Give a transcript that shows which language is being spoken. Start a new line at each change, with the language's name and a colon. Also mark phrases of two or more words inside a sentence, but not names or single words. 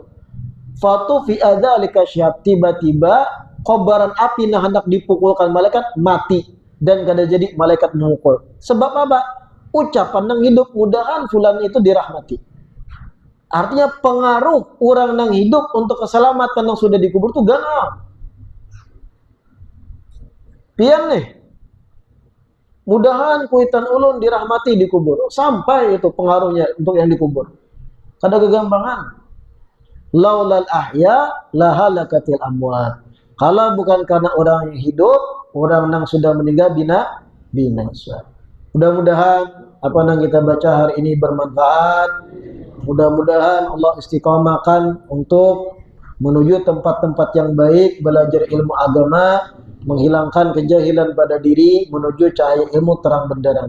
Arabic: Fatu fi adzalika syihab,
Indonesian: tiba-tiba kobaran api yang hendak dipukulkan malaikat mati dan kada jadi malaikat memukul. Sebab apa? Ucapan yang hidup mudahan fulan itu dirahmati. Artinya pengaruh orang yang hidup untuk keselamatan yang sudah dikubur itu ganal.
Banjar: Pian nih, mudahan kuitan ulun dirahmati dikubur.
Indonesian: Sampai itu pengaruhnya untuk yang dikubur.
Banjar: Kada kegampangan.
Arabic: Laulal ahya lahalakatil amwat.
Indonesian: Kalau bukan karena orang yang hidup, orang yang sudah meninggal binasa. Mudah-mudahan apa yang kita baca hari ini bermanfaat. Mudah-mudahan Allah istiqomahkan untuk menuju tempat-tempat yang baik, belajar ilmu agama, menghilangkan kejahilan pada diri, menuju cahaya ilmu terang benderang.